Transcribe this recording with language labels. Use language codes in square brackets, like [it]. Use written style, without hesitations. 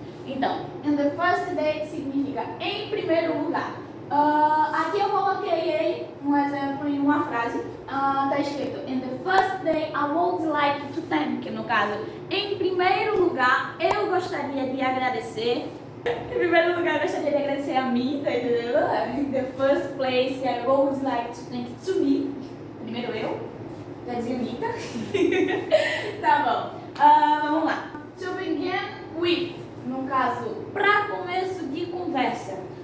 [pt] Então, [en] in the first day [pt] significa em primeiro lugar. Aqui eu coloquei ele, um exemplo em uma frase. Tá escrito [en] in the first day I would like to thank, [pt] que no caso, em primeiro lugar eu gostaria de agradecer. Em primeiro lugar eu gostaria de agradecer a mim, tá entendendo? [en] In the first place I would like to thank to me. [pt] Primeiro eu, já dizia Anitta. Tá bom, vamos lá. [en] To begin with, [pt] no caso, para começo de conversa.